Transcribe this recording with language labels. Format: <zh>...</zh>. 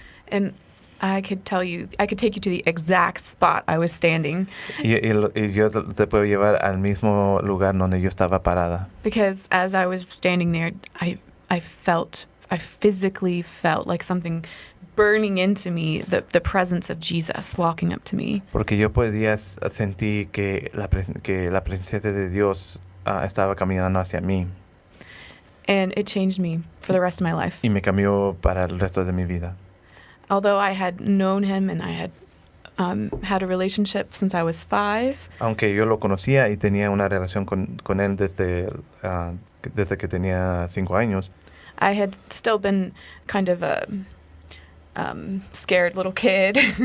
<en>And I could take you to the exact spot I was standing,</en> <es>Y yo te puedo llevar al mismo lugar donde yo estaba parada.</es> <en>because as I was standing there, I physically felt like something burning into me, the presence of Jesus walking up to me.</en> <es>Porque yo podía sentir que la presencia de Dios estaba caminando hacia mí</es> <en>And it changed me for the rest of my life.</en> <es>y me cambió para el resto de mi vida.</es> <en>Although I had known him and I had had a relationship since I was 5,</en> <es>Aunque yo lo conocía y tenía una relación con él desde que tenía 5 años,</es> <en>I had still been kind of a scared little kid.</en>